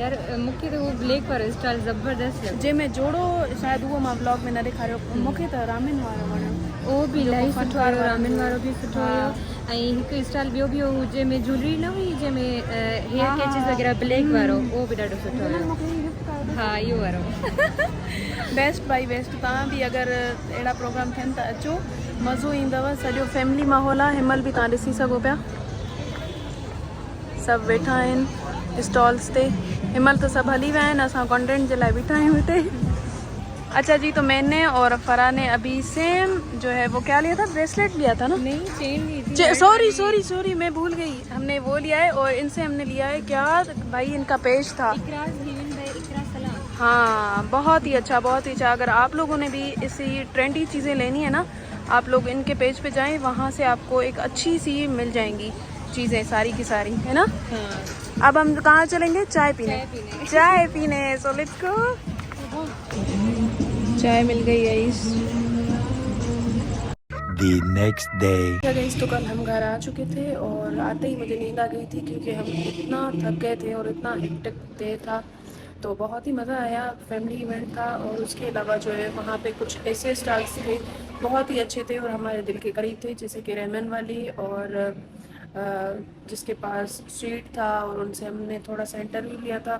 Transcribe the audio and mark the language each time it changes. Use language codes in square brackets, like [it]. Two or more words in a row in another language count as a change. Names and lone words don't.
[sd] यार मूंखे त उहो ब्लैक वारो स्टॉल ज़बरदस्त लॻो, जंहिंमें जोड़ो शायदि उहो मां ब्लॉग में न ॾेखारियो। मूंखे त रामेन वारो वणियो, उहो बि इलाही सुठो हुयो, रामेन वारो बि सुठो हुयो। ऐं हिकु स्टॉल ॿियो बि हुयो जंहिंमें ज्वेलरी न हुई, जंहिंमें हेयर कैचिस वग़ैरह ब्लैक वारो, उहो बि ॾाढो सुठो हुयो। हा, इहो वारो [en] best by best. [sd] तव्हां बि अगरि अहिड़ा प्रोग्राम थियनि त अचो, मज़ो ईंदव। सॼो फैमिली माहौल आहे, हिमल बि तव्हां ॾिसी सघो पिया, सभु वेठा आहिनि स्टॉल्स ते। हिमल त सभु हली विया आहिनि, असां कंटेंट जे लाइ बीठा आहियूं हिते। [ur] اچھا جی، تو میں نے اور فرح نے ابھی سیم جو ہے وہ کیا لیا تھا، بریسلیٹ لیا تھا نا? نہیں، چین لی تھی. سوری میں بھول گئی، ہم نے وہ لیا ہے۔ اور ان سے ہم نے لیا ہے کیا بھائی، ان کا پیج تھا. ہاں، بہت ہی اچھا، بہت ہی اچھا. اگر آپ لوگوں نے بھی اسی ٹرینڈی چیزیں لینی ہے نا، آپ لوگ ان کے پیج پہ جائیں، وہاں سے آپ کو ایک اچھی سی مل جائیں گی چیزیں ساری کی ساری، ہے نا? ہاں۔ اب ہم کہاں چلیں گے؟ چائے پینے. [en] so let's go. [ur] چائے مل گئی ہے اس [en] The next day. [ur] تو کل ہم گھر آ چکے تھے اور آتے ہی مجھے نیند آ گئی تھی، کیونکہ ہم اتنا تھک گئے تھے اور اتنا [en] hectic day [ur] था। تو بہت ہی مزہ آیا, [en] family event [ur] تھا۔ اور اس کے علاوہ جو ہے وہاں پہ کچھ ایسے سٹالز تھے بہت ہی اچھے تھے اور ہمارے دل کے قریب تھے، جیسے کہ ریمن والی، اور جس کے پاس سٹریٹ تھا اور ان سے ہم نے تھوڑا سا انٹرویو لیا تھا.